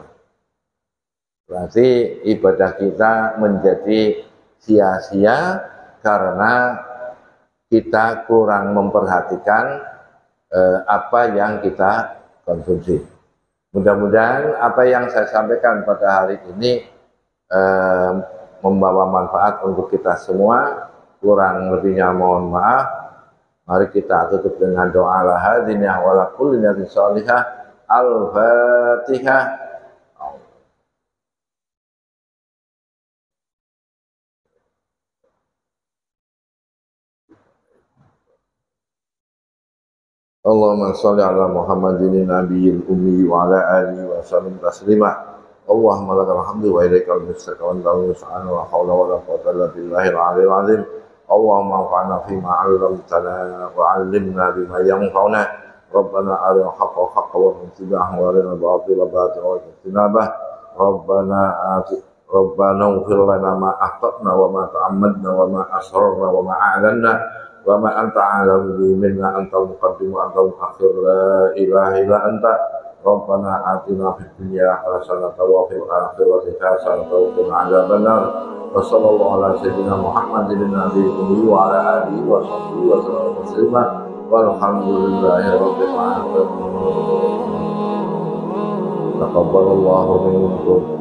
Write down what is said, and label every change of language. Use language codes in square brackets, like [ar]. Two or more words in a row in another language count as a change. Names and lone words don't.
[id] Berarti ibadah kita menjadi sia-sia karena kita kurang memperhatikan apa yang kita konsumsi. Mudah-mudahan apa yang saya sampaikan pada hari ini membawa manfaat untuk kita semua. Kurang lebihnya mohon maaf. Mari kita tutup dengan doa [ar] لهذه ولا كل نية صالحة. الفاتحة. اللهم صل على محمد النبي الأمي وعلى آله وسلم تسليما. اللهم لك الحمد وإليك المشتكى وأنت المستعان ولا حول ولا قوة إلا بالله العلي العظيم. اللهم انفعنا فيما علمتنا وعلمنا بما ينفعنا. ربنا أرنا الحق حقا واتباعه وأرنا الباطل باطلا واجتنابه. ربنا اغفر لنا ما أخطأنا وما تعمدنا وما أسررنا وما أعلنا وما أنت أعلم به منا أنت المقدم وأنت المؤخر لا إله إلا أنت. ربنا آتنا في الدنيا حسنة وفي الآخرة حسنة وقنا عذاب النار. وصلى الله على سيدنا محمد النبي الأمي وعلى آله وصحبه وسلم تسليما. والحمد لله رب العالمين. تقبل الله منكم.